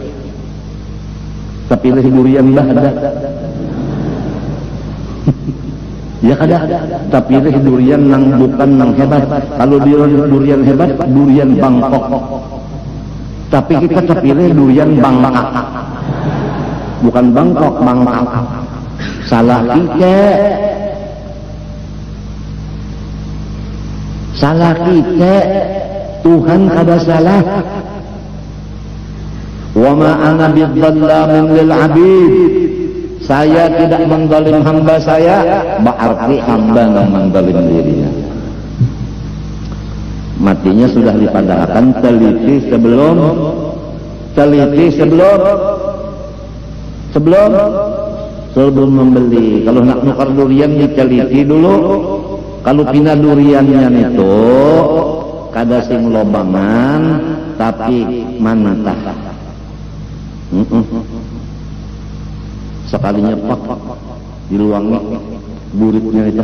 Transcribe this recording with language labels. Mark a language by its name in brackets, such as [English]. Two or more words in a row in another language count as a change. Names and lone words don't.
[Banjar] pilih durian bahada ya kada tapi pilih durian nang bukan nang hebat kalau durian hebat durian Bangkok tapi kita terpilih durian Bangkak bukan Bangkok Bangkak salah kita Tuhan kada salah [Arabic] وما أنا بظلام للعبيد [Banjar] saya tidak menzalim hamba saya berarti hamba yang menzalim dirinya matinya sudah dipadahkan teliti sebelum membeli kalau nak nukar durian diteliti dulu kalau pina duriannya itu kada sing lobangan tapi mana tah Sekalinya pak diluangi buritnya itu.